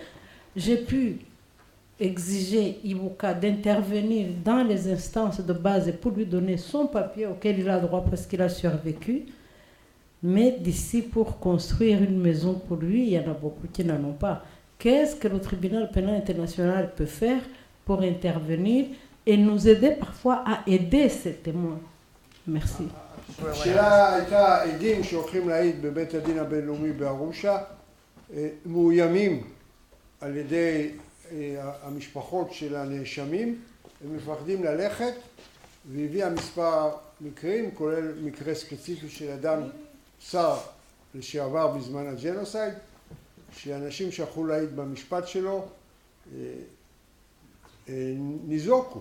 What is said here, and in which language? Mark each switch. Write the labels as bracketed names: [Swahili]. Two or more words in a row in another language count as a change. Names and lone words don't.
[French] J'ai pu exiger Ibuka d'intervenir dans les instances de base pour lui donner son papier auquel il a droit parce qu'il a survécu. Mais d'ici, pour construire une maison pour lui, il y en a beaucoup qui n'en ont pas. Qu'est-ce que le tribunal pénal international peut faire pour intervenir et nous aider parfois à aider ces témoins? Merci. [Hebrew] השאלה הייתה, עדים שהולכים להעיד בבית הדין הבינלאומי בארושה מאוימים על ידי המשפחות של הנאשמים, הם מפחדים ללכת, והביאה מספר מקרים, כולל מקרה ספציפי של אדם שר לשעבר בזמן הג'נוסייד, שאנשים שהלכו להעיד במשפט שלו ניזוקו.